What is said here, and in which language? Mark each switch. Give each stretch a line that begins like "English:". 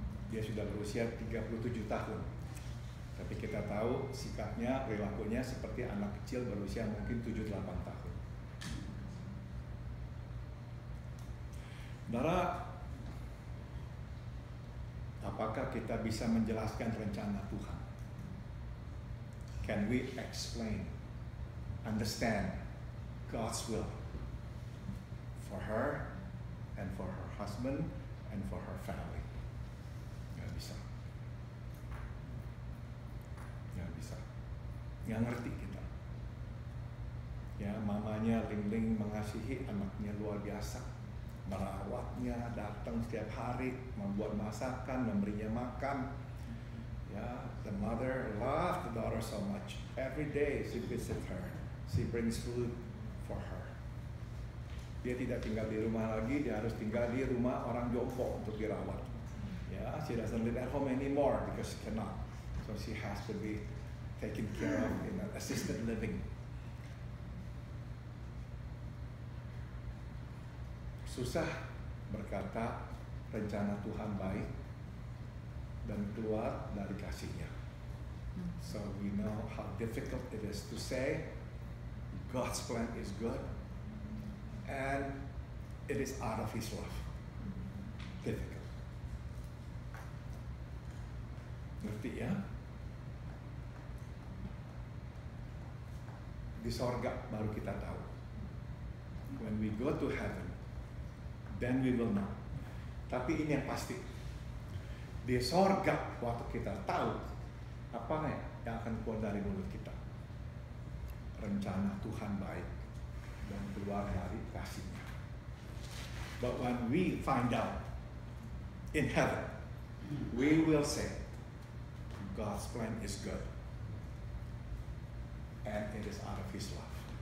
Indonesian: Dia sudah berusia 37 tahun. Tapi kita tahu sikapnya, perilakunya seperti anak kecil berusia mungkin 7-8 tahun. Saudara, apakah kita bisa menjelaskan rencana Tuhan?
English: Can we explain, understand God's will for her and for her husband and for her family?
Indonesian: Nggak bisa. Nggak bisa. Nggak ngerti kita. Ya, mamanya Ling mengasihi anaknya luar biasa. Merawatnya, datang setiap hari, membuat masakan, memberinya makan.
English: Ya, the mother loved the daughter so much. Every day she visits her. She brings food for her.
Indonesian: Dia tidak tinggal di rumah lagi, dia harus tinggal di rumah orang jompo untuk dirawat.
English: Ya, she doesn't live at home anymore because she cannot. So she has to be taken care of in an assisted living.
Indonesian: Susah berkata rencana Tuhan baik dan keluar dari kasih-Nya.
English: So we know how difficult it is to say God's plan is good and it is out of His love. Difficult.
Indonesian: Ngerti ya? Di sorga baru kita tahu.
English: When we go to heaven, then we will know.
Indonesian: Tapi ini yang pasti. Di sorga waktu kita tahu apa yang akan keluar dari mulut kita. Rencana Tuhan baik dan keluar dari kasih-Nya.
English: But when we find out in heaven, we will say God's plan is good and it is out of His love.